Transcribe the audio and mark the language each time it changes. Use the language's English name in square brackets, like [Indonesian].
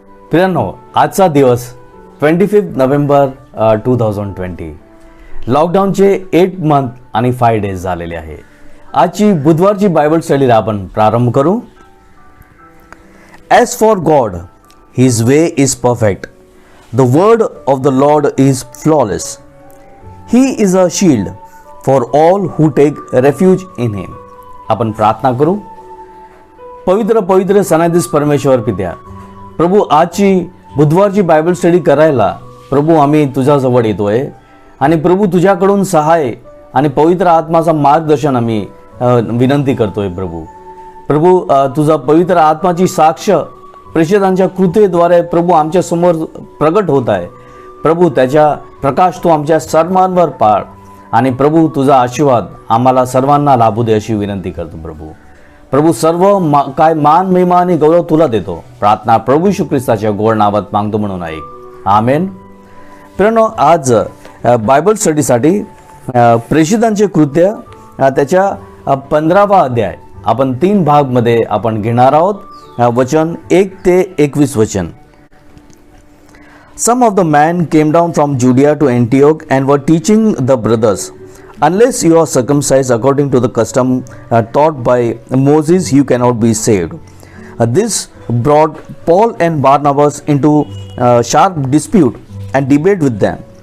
[Marathi] प्रियांनो, आजचा दिवस 25 नोव्हेंबर 2020, लॉकडाऊनचे 8 मंथ आणि 5 डेज झालेले आहे. आजची बुधवारची बायबल स्टडीला आपण प्रारंभ करू. [English] As for God, His way is perfect. The word of the Lord is flawless. He is a shield for all who take refuge in Him. [Marathi] आपण प्रार्थना करू. पवित्र पवित्र सनाधीश परमेश्वर पित्या, प्रभू, आजची बुधवारची बायबल स्टडी करायला प्रभू आम्ही तुझ्याजवळ येतोय आणि प्रभू तुझ्याकडून सहाय आणि पवित्र आत्माचा मार्गदर्शन आम्ही विनंती करतोय. प्रभू तुझा पवित्र आत्माची साक्ष प्रेषितांच्या कृतेद्वारे प्रभू आमच्या समोर प्रगट होत आहे. प्रभू त्याच्या प्रकाश तू आमच्या सर्वांवर पाड आणि प्रभू तुझा आशीर्वाद आम्हाला सर्वांना लाभू दे अशी विनंती करतो. प्रभू सर्व काय मान महिमा आणि गौरव तुला देतो. प्रार्थना प्रभू येशू ख्रिस्ताच्या गोड नावात मागतो म्हणून ऐक. आमेन. प्रियांनो, आज बायबल स्टडीसाठी प्रेषितांचे कृत्य त्याच्या 15वा अध्याय आपण 3 भागमध्ये आपण घेणार आहोत. वचन 1 ते 21 वचन. [English] Some of the men came down from Judea to Antioch and were teaching the brothers, unless you are circumcised according to the custom taught by Moses, you cannot be saved. This brought Paul and Barnabas into sharp dispute and debate with them.